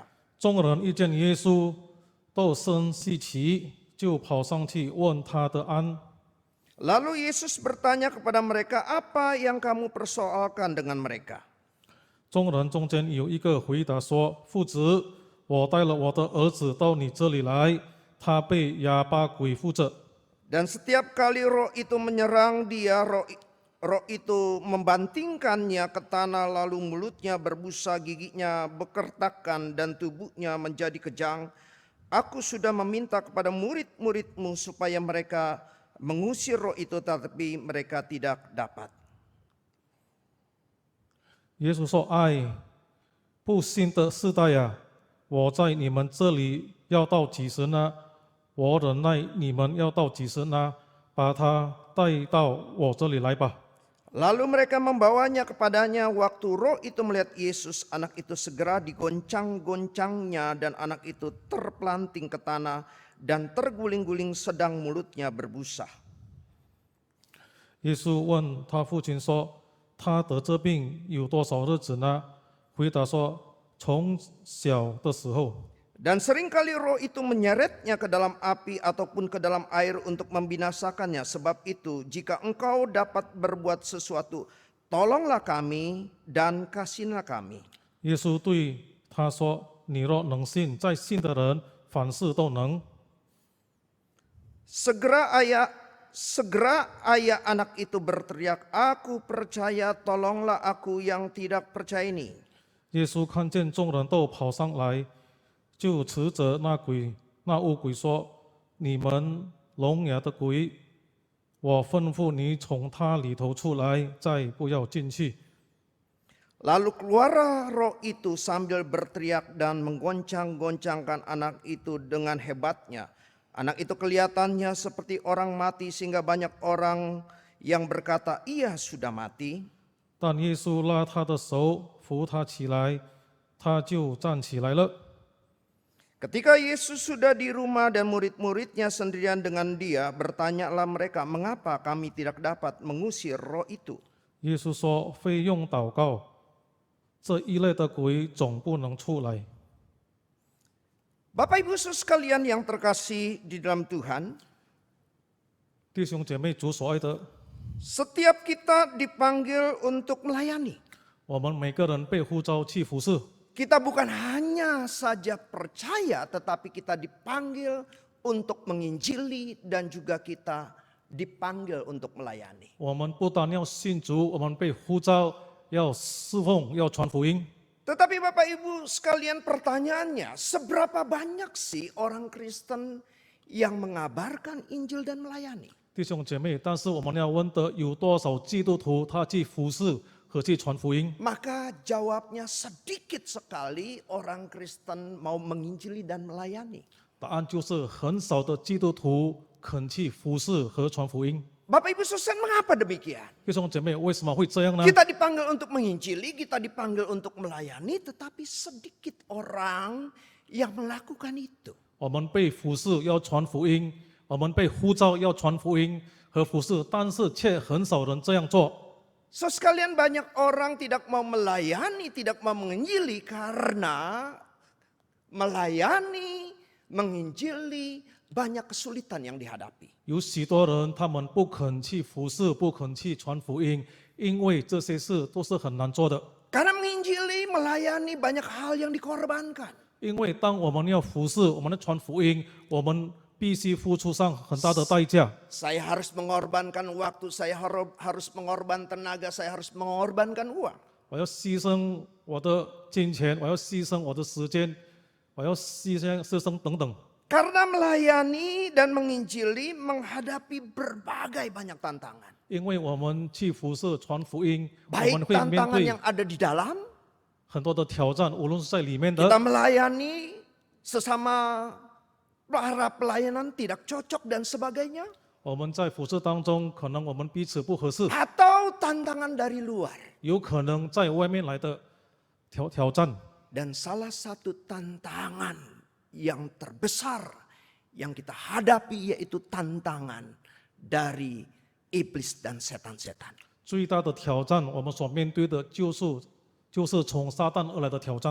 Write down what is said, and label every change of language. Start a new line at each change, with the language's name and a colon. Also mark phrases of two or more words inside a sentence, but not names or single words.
Chinese: 众人遇见耶稣，都生稀奇，就跑上去问他的安。
Indonesian: Lalu Yesus bertanya kepada mereka, "Apa yang kamu persoalkan dengan mereka?"
Chinese: 众人中间有一个回答说：“父子，我带了我的儿子到你这里来，他被哑巴鬼附着。
Indonesian: Dan setiap kali roh itu menyerang dia, roh itu membantingkannya ke tanah, lalu mulutnya berbusa, giginya bekertakan, dan tubuhnya menjadi kejang. Aku sudah meminta kepada murid-muridmu supaya mereka mengusir roh itu, tetapi mereka tidak dapat."
Chinese: 耶稣说：“哎，不信的世代呀，我在你们这里要到几时呢？我忍耐你们要到几时呢？把他带到我这里来吧。”
Indonesian: Lalu mereka membawanya kepadanya. Waktu roh itu melihat Yesus, anak itu segera digoncang-goncangnya dan anak itu terpelanting ke tanah dan terguling-guling sedang mulutnya berbusa.
Chinese: 耶稣问他父亲说：“他得这病有多少日子呢？” 回答说：“从小的时候。”
Indonesian: Dan seringkali roh itu menyeretnya ke dalam api ataupun ke dalam air untuk membinasakannya. Sebab itu jika engkau dapat berbuat sesuatu, tolonglah kami dan kasihlah kami.
Chinese: 耶稣对他说：“你若能信，在信的人凡事都能。”
Indonesian: Segera ayah anak itu berteriak, "Aku percaya, tolonglah aku yang tidak percaya ini."
Chinese: 耶稣看见众人都跑上来，就斥责那污鬼说：“你们聋哑的鬼，我吩咐你从他里头出来，再不要进去。”
Indonesian: Lalu keluarlah roh itu sambil berteriak dan menggoncang-goncangkan anak itu dengan hebatnya. Anak itu kelihatannya seperti orang mati sehingga banyak orang yang berkata, "Ia sudah mati."
Chinese: 但耶稣拉他的手扶他起来，他就站起来了。
Indonesian: Ketika Yesus sudah di rumah dan murid-muridnya sendirian dengan dia, bertanyalah mereka, "Mengapa kami tidak dapat mengusir roh itu?"
Chinese: 耶稣说：“非用祷告，这一类的鬼总不能出来。”
Indonesian: Bapak Ibu Saudara sekalian yang terkasih di dalam Tuhan,
Chinese: 弟兄姐妹，主所爱的，
Indonesian: setiap kita dipanggil untuk melayani.
Chinese: 我们每个人被呼召去服侍。
Indonesian: Kita bukan hanya saja percaya, tetapi kita dipanggil untuk menginjili dan juga kita dipanggil untuk melayani.
Chinese: 我们不但要信主，我们被呼召要侍奉，要传福音。
Indonesian: Tetapi Bapak Ibu sekalian, pertanyaannya, seberapa banyak sih orang Kristen yang mengabarkan Injil dan melayani?
Chinese: 弟兄姐妹，但是我们要问的，有多少基督徒他去服侍和去传福音？
Indonesian: Maka jawabnya sedikit sekali orang Kristen mau menginjili dan melayani.
Chinese: 答案就是很少的基督徒肯去服侍和传福音。
Indonesian: Bapak Ibu Saudara, mengapa demikian?
Chinese: 弟兄姐妹，为什么会这样呢？
Indonesian: Kita dipanggil untuk menginjili, kita dipanggil untuk melayani, tetapi sedikit orang yang melakukan itu.
Chinese: 我们被服侍要传福音，我们被呼召要传福音和服侍，但是却很少人这样做。
Indonesian: So sekalian, banyak orang tidak mau melayani, tidak mau menginjili karena melayani, menginjili banyak kesulitan yang dihadapi.
Chinese: 有许多人他们不肯去服侍，不肯去传福音，因为这些事都是很难做的。
Indonesian: Karena menginjili, melayani banyak hal yang dikorbankan.
Chinese: 因为当我们要服侍，我们要传福音，我们必须付出上很大的代价。
Indonesian: Saya harus mengorbankan waktu, saya harus mengorbankan tenaga, saya harus mengorbankan uang.
Chinese: 我要牺牲我的金钱，我要牺牲我的时间，我要牺牲等等。
Indonesian: Karena melayani dan menginjili menghadapi berbagai banyak tantangan.
Chinese: 因为我们去服侍传福音，我
Indonesian: Baik
Chinese: 们会面
Indonesian: tantangan
Chinese: 对
Indonesian: yang ada di dalam,
Chinese: 很多的挑战，无论是在里面
Indonesian: kita
Chinese: 的，
Indonesian: melayani sesama para pelayanan tidak cocok dan sebagainya.
Chinese: 我们在服侍当中，可能我们彼此不合适，
Indonesian: Atau tantangan dari luar.
Chinese: 有可能在外面来的挑战。
Indonesian: Dan salah satu tantangan yang terbesar yang kita hadapi yaitu tantangan dari iblis dan setan-setan.
Chinese: 最大的挑战，我们所面对的就是从撒旦而来的挑战。